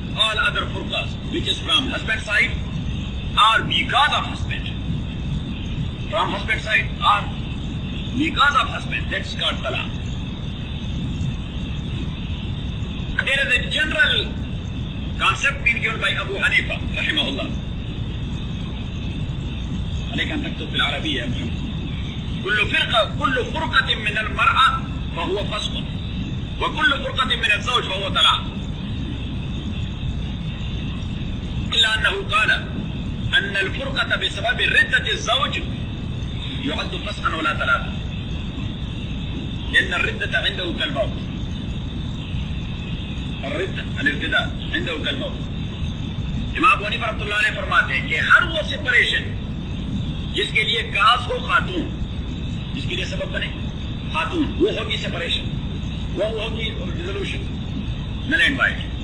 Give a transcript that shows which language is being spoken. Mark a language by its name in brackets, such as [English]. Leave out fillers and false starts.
[English] all other furqas, which is from husband side or miqat of husband. From husband side or miqat of husband, that's called talaq. There is a general concept being given by Abu Hanifa, rahimahullah. [Arabic] عليكم تكتب في العربية أمهم. كل فرقة كل فرقة من المرأة فهو فسق وكل فرقة من الزوج فهو طلاق. إلا أنه قال أن الفرقة بسبب ردة الزوج يعد فسقا ولا طلاق، لأن الردة عنده كالموت، الردة الارتداء عنده كالموت. [Urdu] إمام أبو حنيفة رحمة الله عليه فرماتے ہیں کہ ہر وہ سپریشن جس کے لیے کاس ہو خاتون، جس کے لیے سبب بنے خاتون، وہ ہوگی سپریشن، وہ ہوگی [English] Resolution null and void.